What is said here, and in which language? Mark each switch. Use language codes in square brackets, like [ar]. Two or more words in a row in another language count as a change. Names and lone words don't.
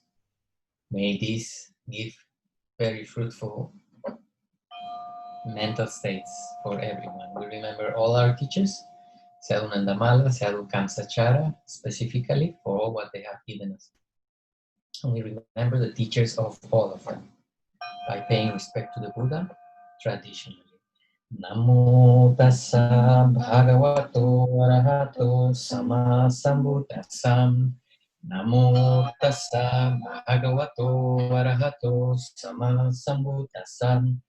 [en] May this give very fruitful mental states for everyone. We remember all our teachers, Sadhu Nandamala, Sadhu Kamsachara, specifically for all what they have given us. And we remember the teachers of all of them by paying respect to the Buddha traditionally. [pi] Namo tassa bhagavato arahato sama sambuddhassa. Namo tassa bhagavato arahato sama sambuddhassa.